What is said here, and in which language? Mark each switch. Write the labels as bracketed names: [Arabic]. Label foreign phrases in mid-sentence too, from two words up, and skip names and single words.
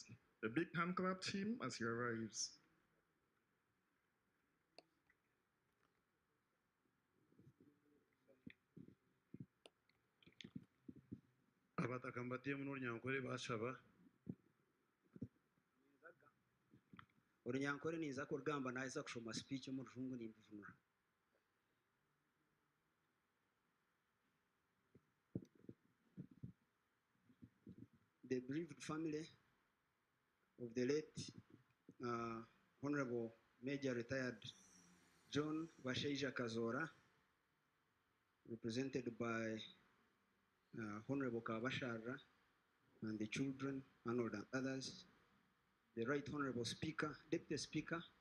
[English] A big hand clap to him as he arrives. [Nyankole] Abatakambatiye mu Runyankore bashaba. Orunyankore niza kurugamba naisa kushoma speech mu rujungu nimbivunura. [English] The bereaved family of the late Honorable Major Retired John Bashaija Kazoora, represented by Honorable Kabashara and the children, Arnold and others, the Right Honorable Speaker, Deputy Speaker,